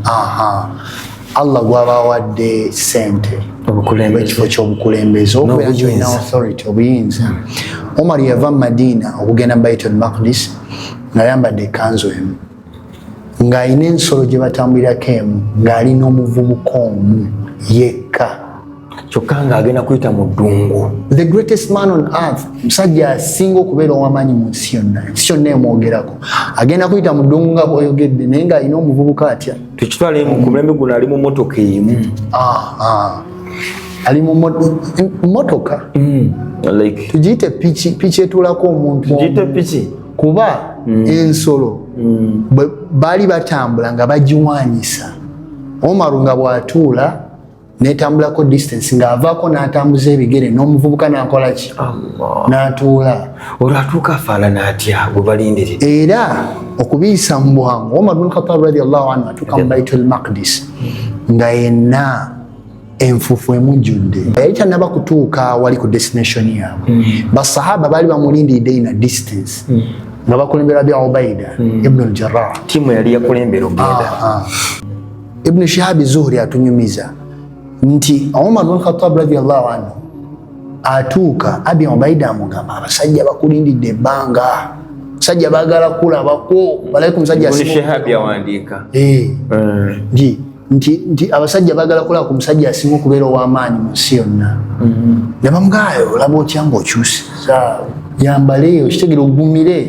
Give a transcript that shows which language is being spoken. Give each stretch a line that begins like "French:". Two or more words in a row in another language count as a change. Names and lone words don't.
Ganda: Allah gwabawadde sente ekifo ky'obukulembeze obuyanjulina authority obuyinza. Omar yava Madina okugenda Baitul Maqdis ng'ayambadde ekanzu emu ng'alina ensolo gye batambulirako emu ng'alina omuvubuka omu yekka kyokka ng'agenda kuyita mu ddungu.
English: The greatest man on earth,
Ganda: musajja asinga okubeera ow'amaanyi mu nsi yonna, ensi yonna emwogerako, agenda kuyita mu ddungu nga bw'oyogedde naye ng'alina omuvubuka atya. Tukitwale ku mulembe guno ali mu mmotoka emu. Ali mu mmotoka tugiyite piki etuulako omuntu kuba ensolo baali batambula nga bagiwanyisa. Omar nga bw'atuula netambulako distance ng'avaako n'atambuza ebigere n'omuvubuka n'akola ki n'atuula. Olwatuuka afaanana atya bwe balindirira. Era okubiyisa mu bwangu Omar bin Khattab
Arabic: رضي الله عنه
Ganda: atuuka mu Baitul Maqdis nga yenna enfufu emujjudde. Yali tannaba kutuuka wali ku destination yaabwe. Basahaba baali bamulindiridde ina distance nga bakulembera Abi Ubaida ibn al-Jarrah. Tiimu yali yakulembera ogenda. Ibn Shihab Zuhri atunyumiza nti Omar bin Khattab
Arabic: رضي الله عنه
Ganda: atuuka Abi Ubaida amugamba abasajja bakulindidde ebbanga, abasajja baagala kulabako balayika omusajja Ibn Shihab yawandiika nti abasajja bagala kola ku musajja asinga okubeera ow'amaanyi mu nsi yonna. Ne bamugaayo olaba otya ng'okyusiza yambale okitegere ogumire.